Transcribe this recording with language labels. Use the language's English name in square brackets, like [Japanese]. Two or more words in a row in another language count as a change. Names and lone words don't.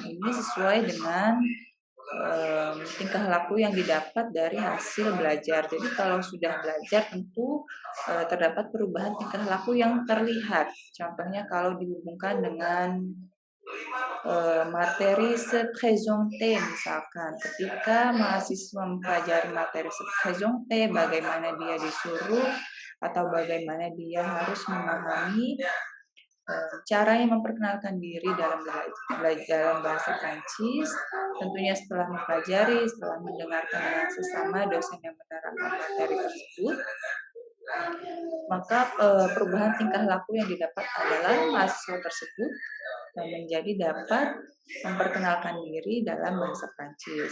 [Indonesian] Ini sesuai dengan tingkah laku yang didapat dari hasil belajar. Jadi kalau sudah belajar tentu terdapat perubahan tingkah laku yang terlihat. Contohnya kalau dihubungkan dengan materi [French] se présenter [Indonesian] misalkan, ketika mahasiswa mempelajari materi [French] se présenter, [Indonesian] bagaimana dia disuruh atau bagaimana dia harus memahami caranya memperkenalkan diri dalam bahasa Prancis. Tentunya setelah mempelajari, setelah mendengarkan dengan sesama dosen yang menerangkan materi tersebut, maka perubahan tingkah laku yang didapat adalah mahasiswa tersebut menjadi dapat memperkenalkan diri dalam bahasa Prancis.